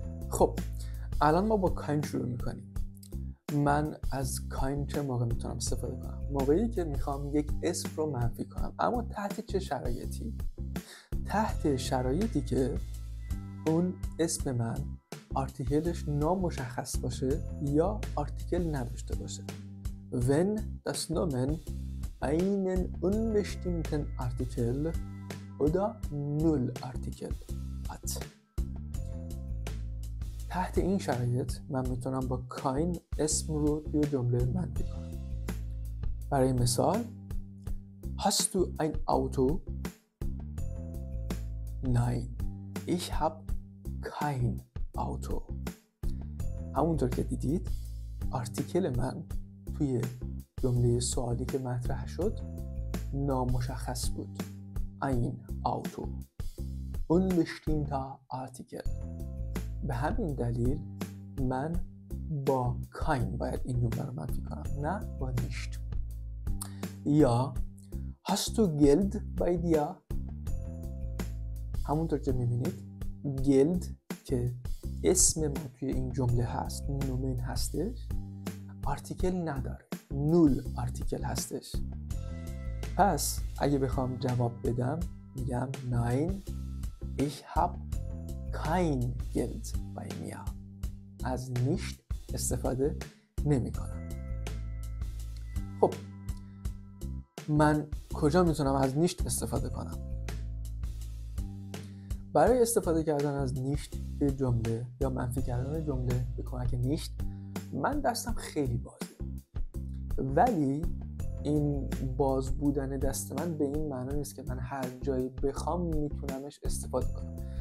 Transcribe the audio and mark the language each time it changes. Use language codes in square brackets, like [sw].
[fa] خب الان ما با کاین شروع میکنیم. من از کاین چه موقع میتونم استفاده کنم؟ موقعی که میخوام یک اسم رو منفی کنم، اما تحت چه شرایطی؟ تحت شرایطی که اون اسم من آرتیکلش نامشخص باشه یا آرتیکل نداشته باشه. [de] Wenn das Nomen einen unbestimmten Artikel oder Nullartikel hat. [fa] تحت این شرایط من میتونم با کاین اسم رو توی جمله منفی کنم. برای مثال [de] Hast du ein Auto? Nein, ich habe kein Auto. [fa] همونطور که دیدید آرتیکل من توی جمله سوالی که مطرح شد نامشخص بود. [de] Ein Auto. Unbestimmter Artikel. [fa] به همین دلیل من با کاین باید این جمله رو منفی کنم، نه با نیشت. یا [de] Hast du Geld bei dir؟ [fa] همونطور که میبینید Geld که اسم ما توی این جمله هست، نومن هستش، آرتیکل نداره، نول آرتیکل هستش. پس اگه بخوام جواب بدم میگم [de] Nein, ich habe kein Geld bei mir. [fa] از نیشت استفاده نمی کنم. خب من کجا میتونم از نیشت استفاده کنم؟ برای استفاده کردن از نیشت به جمله یا منفی کردن جمله به کمک نیشت من دستم خیلی بازه، ولی این باز بودن دست من به این معنی نیست که من هر جایی بخوام میتونمش استفاده کنم.